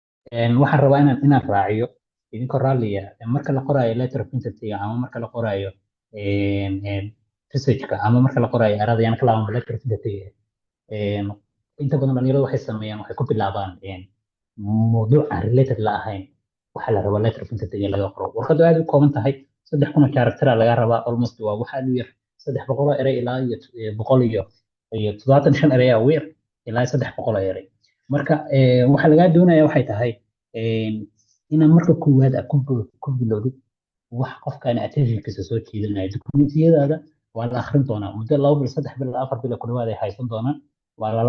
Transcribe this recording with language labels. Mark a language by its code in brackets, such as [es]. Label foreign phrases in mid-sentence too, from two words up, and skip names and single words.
[so] waxaan rabaa inaan raaciyo idinkoo raalliya marka la qoraayo [en] letter of entity [so] ama marka la qoraayo researchka ama marka la qoraayo erada yana ka laabama [en] letter of entity [so] inta badan dhalinyaradu waxay sameeyaan waxay ku bilaabaan mawduuc aan related la ahayn waxaa la rabaa [en] letter of entity [so] in laga qoro warqadu aad u kooban tahay 3,000 charactera laga rabaa almost waa waxa aad u yar 300 erey ilaa iyo 175 erey aa weer ilaa 300 erey marka waxa laga doonaya waxay tahay inaad marka koowaad aad ku bilowdid wax qofkaan attentionkiisa soo jiidanaya dokumentiyadaada waa la akhrin doonaa muddo 2 bil 3 bil 4 bil ku dhawaad ay haysan doonaan waa lala